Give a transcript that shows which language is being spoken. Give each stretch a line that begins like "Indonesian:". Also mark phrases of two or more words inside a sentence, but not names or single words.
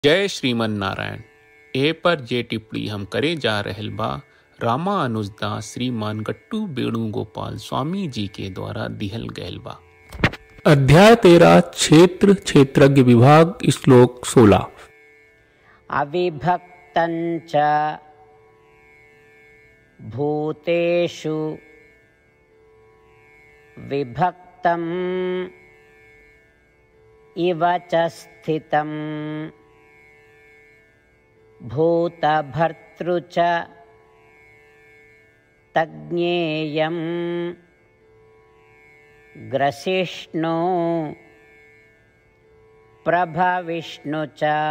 Bhojpuri: जय श्रीमन नारायण। ए पर जे टिप्पणी हम करे जा रहल बा रामानुजदास श्रीमान गट्टू वेणुगोपाल स्वामी जी के द्वारा दिहल गयल बा। अध्याय 13 क्षेत्र क्षेत्रज्ञ विभाग श्लोक 16।
Sanskrit: अविभक्तञ्च भूतेषु विभक्तम् इव च स्थितम् भूतभर्तृ च तज्ज्ञेयं ग्रसिष्णु प्रभविष्णु च।